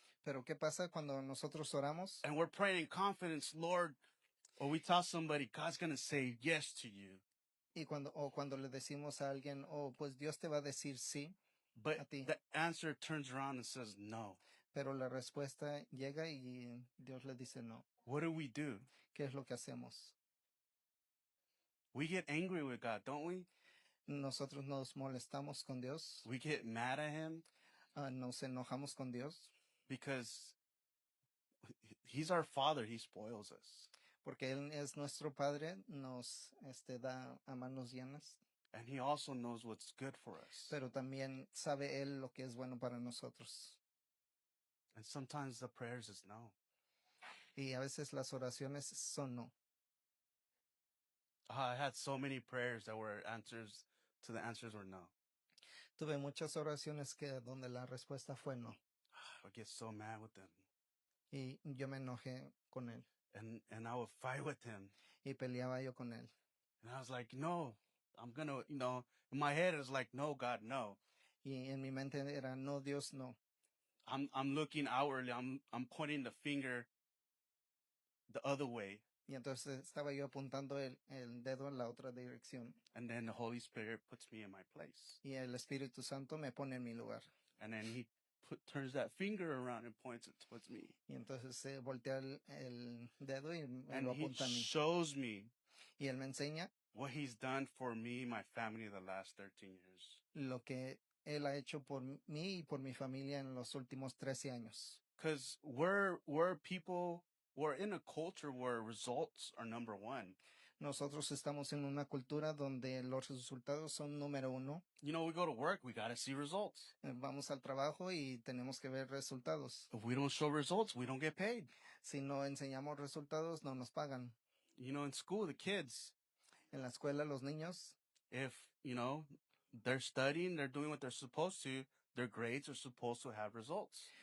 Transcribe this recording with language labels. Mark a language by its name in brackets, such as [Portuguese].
[Spanish] Pero ¿qué pasa cuando nosotros oramos [English] and we're praying in confidence, Lord, or we tell somebody God's going to say yes to you, [Spanish] y cuando le decimos a alguien, oh, pues Dios te va a decir sí, [English] but [Spanish] a ti. [English] the answer turns around and says no? [Spanish] Pero la respuesta llega y Dios le dice no? [English] What do? [Spanish] ¿Qué es lo que hacemos? [English] We get angry with God, don't we? [Spanish] Nosotros nos molestamos con Dios, [English] We get mad at him [Spanish] nos enojamos con Dios, [English] because He's our Father. He spoils us. [Spanish] porque Él es nuestro Padre, nos da a manos llenas, [English] And He also knows what's good for us. [Spanish] pero también sabe Él lo que es bueno para nosotros. [English] And sometimes the prayers is no. [Spanish] Y a veces las oraciones son no. [English] I had so many prayers that were answers to the answers were no. [Spanish] Tuve muchas oraciones que donde la respuesta fue no. [English] I would get so mad with them. [Spanish] Y yo me enojé con Él [English] And I would fight with him. [Spanish] y peleaba yo con Él. [English] And I was like, no, I'm gonna, in my head it's like, no, God, no. [Spanish] Y en mi mente era no, Dios, no. [English] I'm looking outwardly. I'm pointing the finger the other way. [Spanish] Y entonces estaba yo apuntando el dedo en la otra dirección. [English] And then the Holy Spirit puts me in my place. [Spanish] Y el Espíritu Santo me pone en mi lugar. [English] And then he turns that finger around and points it towards me. [Spanish] Y entonces se voltea el dedo y me [English] And [Spanish] lo [English] he [Spanish] apunta a mí. [English] shows me [Spanish] Y Él me enseña [English] what he's done for me, my family, the last 13 years. [Spanish] lo que Él ha hecho por mí y por mi familia en los últimos 13 años. [English] Because we're in a culture where results are number one. [Spanish] Nosotros estamos en una cultura donde los resultados son número uno. [English] We go to work, we got to see results. [Spanish] Vamos al trabajo y tenemos que ver resultados. [English] If we don't show results, we don't get paid. [Spanish] Si no enseñamos resultados, no nos pagan. [English] In school, the kids, [Spanish] En la escuela, los niños, [English] if, they're studying, they're doing what they're supposed to, their grades are supposed to have results.